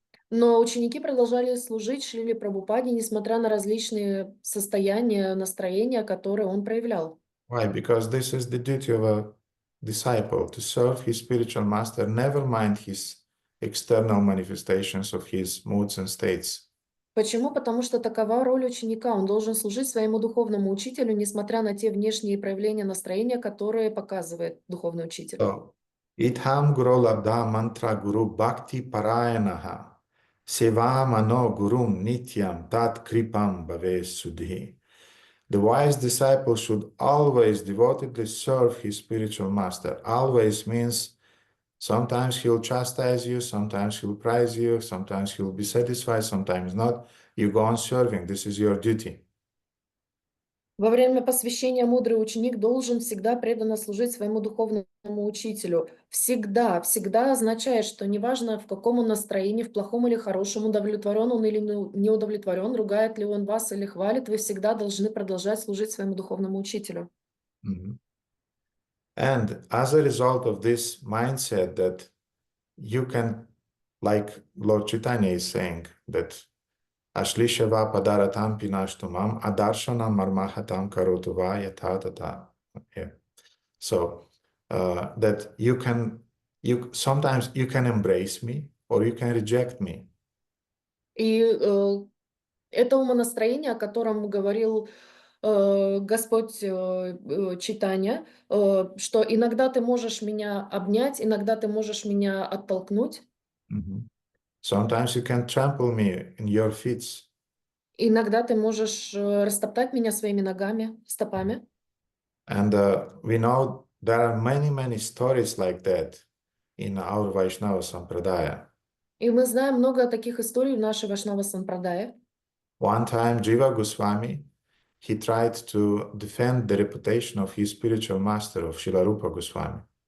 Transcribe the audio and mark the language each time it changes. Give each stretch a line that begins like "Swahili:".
Russian: Но ученики продолжали служить Шриле Прабхупаде, несмотря на различные состояния, настроения, которые он проявлял.
English: Why? Because this is the duty of a disciple, to serve his spiritual master, never mind his external manifestations of his moods and states.
Russian: Почему? Потому что такова роль ученика. Он должен служить своему духовному учителю, несмотря на те внешние проявления настроения, которые показывает духовный учитель.
Sanskrit: So, Idham Guru Labdha Mantra Guru Bhakti Parayanaha Seva Mano Gurum Nityam Tat Kripam Bhave Sudhi.
English: The wise disciple should always devotedly serve his spiritual master. Always means sometimes he'll chastise you, sometimes he'll praise you, sometimes he'll be satisfied, sometimes not. You go on serving. This is your duty.
Russian: Во время посвящения мудрый ученик должен всегда преданно служить своему духовному учителю. Всегда, всегда означает, что неважно, в каком он настроении, в плохом или хорошем, удовлетворен он или не удовлетворен, ругает ли он вас или хвалит, вы всегда должны продолжать служить своему духовному учителю.
English: And as a result of this mindset that you can, like Lord Chaitanya is saying, that
Sanskrit: Ashlishava padaratam pinashtumam adarshanam marmahatam karotuva yatha tata.
English: Yeah. So that sometimes you can embrace me or you can reject me.
Russian: И это умонастроение, о котором говорил Господь Чайтанья, что иногда ты можешь меня обнять, иногда ты можешь меня оттолкнуть.
English: Sometimes you can trample me in your feet.
Russian: Иногда ты можешь растоптать меня своими ногами, стопами.
English: And we know there are many stories like that in our Vaishnava Sampradaya.
Russian: И мы знаем много таких историй в нашей Вайшнава Сампрадае.
English: One time Jiva Goswami, he tried to defend the reputation of his spiritual master, of Srila Rupa Goswami.